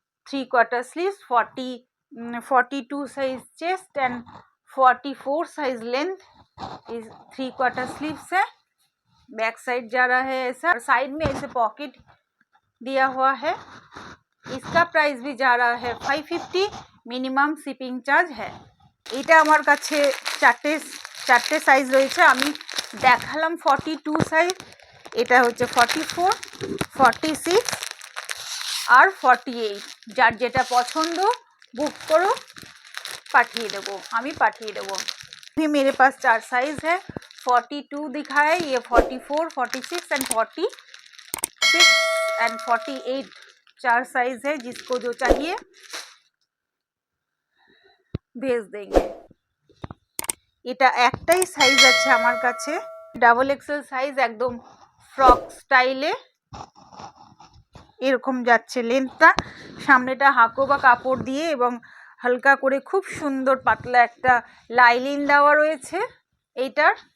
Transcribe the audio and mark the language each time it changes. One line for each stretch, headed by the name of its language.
Hindi: 3/4 sleeves, 42 size chest and 44 size length. इस 3/4 sleeves है, back side जा रहा है ऐसा, साइड में ऐसे पॉकेट दिया हुआ है। इसका प्राइस भी जा रहा है 550, मिनिमाम शिपिंग चार्ज है।
Bangla: এটা আমার কাছে চারটে সাইজ রয়েছে, আমি দেখালাম 42 সাইজ, এটা হচ্ছে 44, 46 और 48। যার যেটা পছন্দ বুক করো, পাঠিয়ে দেবো, আমি পাঠিয়ে দেবো।
Hindi: भी मेरे पास 4 साइज है, 42 दिखा है, ये 44, 46 एंड 48 4 साइज है। जिसको जो चाहिए भेज देंगे।
Bangla: এটা একটাই সাইজ আছে আমার কাছে, ডাবল এক্সেল সাইজ, একদম ফ্রক স্টাইলে এরকম যাচ্ছে লেন্থটা। সামনেটা হাকোবা কাপড় দিয়ে এবং হালকা করে খুব সুন্দর পাতলা একটা লাইলিন দেওয়া রয়েছে। এইটার